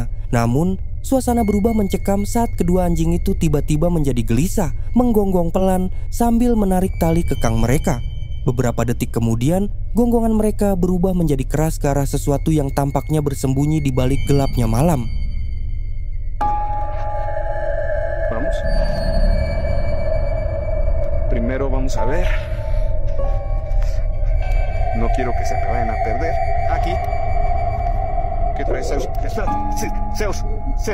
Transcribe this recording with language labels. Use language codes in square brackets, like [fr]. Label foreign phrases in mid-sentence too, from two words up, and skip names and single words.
[id] Namun, suasana berubah mencekam saat kedua anjing itu tiba-tiba menjadi gelisah, menggonggong pelan sambil menarik tali kekang mereka. Beberapa detik kemudian, gonggongan mereka berubah menjadi keras ke arah sesuatu yang tampaknya bersembunyi di balik gelapnya malam. [es] Vamos. Primero vamos a ver. No quiero que se me vayan a perder. Aquí. ¿Qué traes, Zeus? Espérate. Sí, Zeus. Sí.